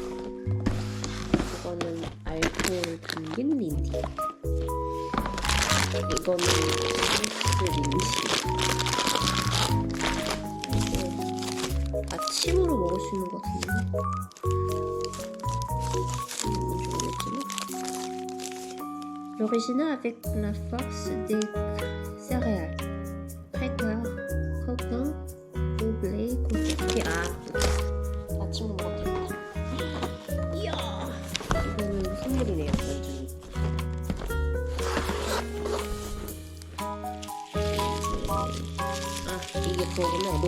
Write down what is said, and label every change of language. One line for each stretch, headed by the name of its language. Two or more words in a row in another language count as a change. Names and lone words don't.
Korean: 이거는 알코올 담긴 린디. 이거는 스위스 린디. 이게 아침으로 먹을 수 있는 것 같은데. 뭔지 모르겠지만.
French: L'original avec la force des céréales.
Korean: 팔도요. 코코, 오블레이, 코코피. 아침으로 먹어도 되겠다. 이야. 이거는 선물이네요, 완전히. 이게 그거구나.